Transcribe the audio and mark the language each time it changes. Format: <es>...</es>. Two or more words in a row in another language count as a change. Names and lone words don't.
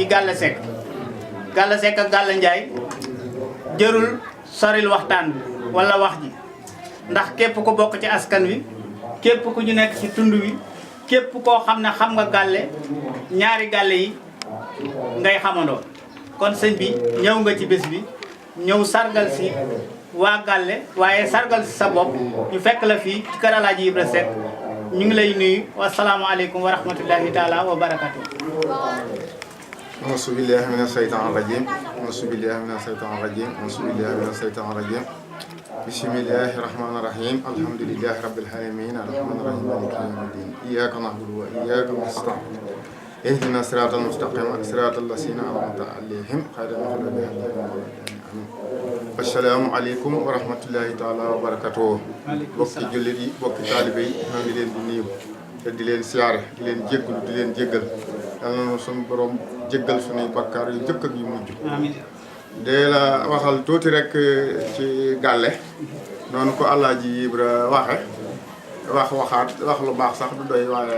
<wo>Gallé Seck ak Gallé Ndiaye jërul soril waxtaan bi wala wax ji ndax képp ku bokk ci askan wi képp ku ñu nekk ci tund wi képp koo xam ne xam nga Gallé ñaari Gallé yi ngay xamandoo kon sëñ bi ñëw nga ci bés bi ñëw sargal si waa Gallé waaye sargal si sa bopp ñu fekk la fii ci kër Alaaji Ibra Seck ñu ngi lay nuyu</wo> <ar>والسلام عليكم ورحمة الله تعالى وبركاته. أعوذ بالله من الشيطان الرجيم أعوذ بالله من الشيطان الرجيم أعوذ بالله من الشيطان الرجيم بسم الله الرحمن الرحيم الحمد لله رب العالمين الرحمن الرحيم مالك يوم الدين إياك نعبد وإياك نستعين اهدنا الصراط المستقيم صراط الذين أنعمت عليهم غير المغضوب عليهم السلام عليكم ورحمة الله تعالى وبركاته</ar> <wo>bokki jullit yi bokki taalibe yi maa ngi leen di nuyu te di leen siyaare di leen jéggalu di leen jéggal yàlla na suñu borom jéggal suñuy bakkaar yu jëkk ak yu mujj de la waxal tuuti rek ci Gallé noonu ko Alaaji Ibra waxe waxaat wax lu baax sax du doy</wo>